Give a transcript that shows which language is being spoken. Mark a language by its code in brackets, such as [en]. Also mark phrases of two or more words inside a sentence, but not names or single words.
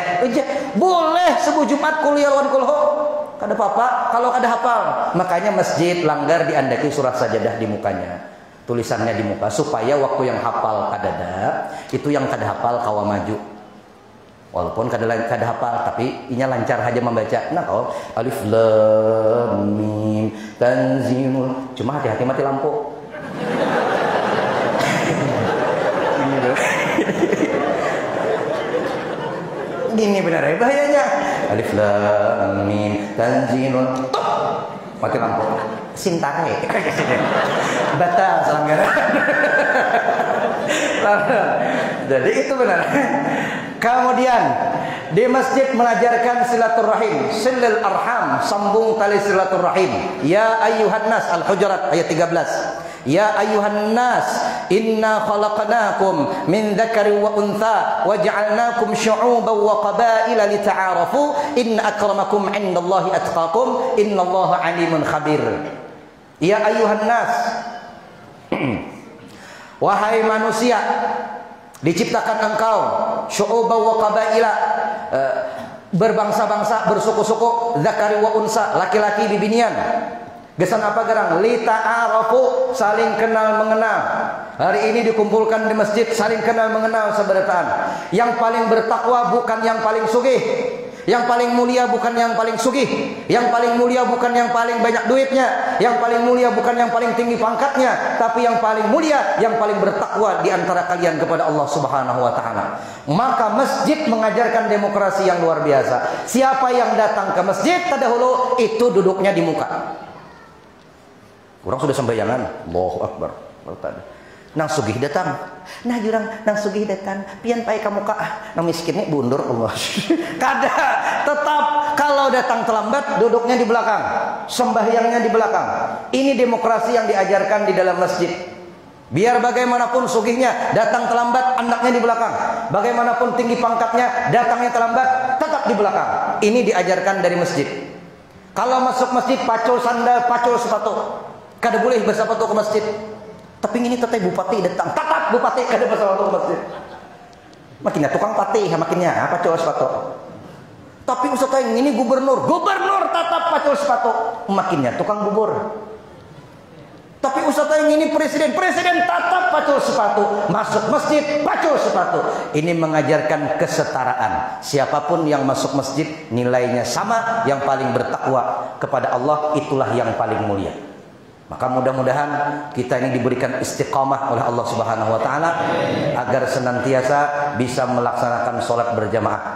[bjn] Boleh subuh Jumat kuliah lawan kulho. Kada apa-apa kalau kada hafal. Makanya masjid langgar diandaki surah sajadah di mukanya. Tulisannya di muka supaya waktu yang hafal kadada, itu yang kada hafal kawa maju. Walaupun kada hafal tapi inya lancar aja membaca. [id] Nah, kalau [ar] ألف لام ميم تنزيل, [id] cuma hati-hati mati lampu. Gini benar ya bahayanya. [ar] ألف لام ميم تنزيل, [id] mati lampu. Sintare. Batal selanggaran. Jadi itu benar. Kemudian di masjid mengajarkan silaturahim, [ar] صلة الأرحام, [id] sambung tali silaturahim. [ar] يا أيها الناس, Al-Hujurat ayat 13. يا أيها الناس إنا خلقناكم من ذكر وأنثى وجعلناكم شعوبا وقبائل لتعارفوا إن أكرمكم عند الله أتقاكم إن الله عليم خبير. يا أيها الناس, [id] wahai manusia, diciptakan engkau [ar] شعوبا وقبائل, [id] berbangsa-bangsa, bersuku-suku, [ar] ذكر وأنثى, [bjn] laki-laki bibinian. Gesan apa gerang? [ar] لتعارفوا, [id] saling kenal mengenal. Hari ini dikumpulkan di masjid, saling kenal mengenal seberataan. Yang paling bertakwa bukan yang paling sugih. Yang paling mulia bukan yang paling sugih. Yang paling mulia bukan yang paling banyak duitnya. Yang paling mulia bukan yang paling tinggi pangkatnya. Tapi yang paling mulia, yang paling bertakwa di antara kalian kepada Allah [ar] سبحانه وتعالى. [id] Maka masjid mengajarkan demokrasi yang luar biasa. Siapa yang datang ke masjid terdahulu, itu duduknya di muka. Orang sudah sembayangan, [ar] الله أكبر. [bjn] Nang sugih datang, nah jurang nang sugih datang, pian pai kamu kak, nang miskinnya bundur Allah. Kada, [id] tetap kalau datang terlambat duduknya di belakang, sembahyangnya di belakang. Ini demokrasi yang diajarkan di dalam masjid. Biar bagaimanapun sugihnya datang terlambat, anaknya di belakang. Bagaimanapun tinggi pangkatnya datangnya terlambat, tetap di belakang. Ini diajarkan dari masjid. [bjn] Kalau masuk masjid pacul sandal, pacul sepatu. Kada boleh bersepatu ke masjid. Tapi ini tetap bupati datang, tetap bupati kada bersepatu ke masjid. Makinnya tukang pati, makinnya pacul sepatu. Tapi ustaz yang ini gubernur tetap pacul sepatu. Makinnya tukang bubur. Tapi ustaz yang ini presiden tetap pacul sepatu. [id] Masuk masjid pacul sepatu. Ini mengajarkan kesetaraan. Siapapun yang masuk masjid nilainya sama. Yang paling bertakwa kepada Allah itulah yang paling mulia. Maka mudah-mudahan kita ini diberikan istiqamah oleh Allah [ar] سبحانه وتعالى [id] agar senantiasa bisa melaksanakan sholat berjamaah.